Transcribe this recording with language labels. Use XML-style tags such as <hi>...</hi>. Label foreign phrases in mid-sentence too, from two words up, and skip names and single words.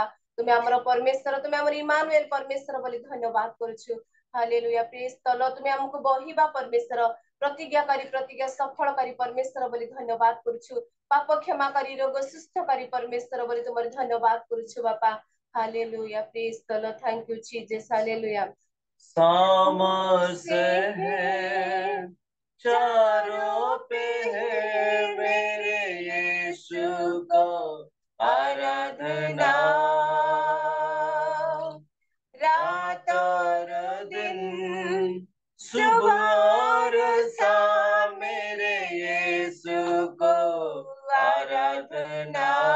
<or>ତୁମେ ଆମର ପରମେଶ୍ୱର, ତୁମେ ଆମର ଇମାନୁଏଲ ପରମେଶ୍ୱର ବୋଲି ଧନ୍ୟବାଦ କରୁଛୁ। ହାଲେଲୁୟା,</or> <en>praise the Lord.</en> <or>ତୁମେ ଆମକୁ ବହିବା ପରମେଶ୍ୱର, ପ୍ରତିଜ୍ଞାକାରୀ, ପ୍ରତିଜ୍ଞା ସଫଳକାରୀ ପରମେଶ୍ୱର ବୋଲି ଧନ୍ୟବାଦ କରୁଛୁ। ପାପ କ୍ଷମାକାରୀ, ରୋଗ ସୁସ୍ଥକାରୀ ପରମେଶ୍ୱର ବୋଲି ତୁମର ଧନ୍ୟବାଦ କରୁଛୁ ବାପା।</or> <en>Hallelujah, praise the Lord. thank you Jesus. हालेलुया।</en> <hi>समझ है चारों पे है मेरे यीशु को आराधना, रात और दिन, सुबह और शाम मेरे यीशु को आराधना।</hi>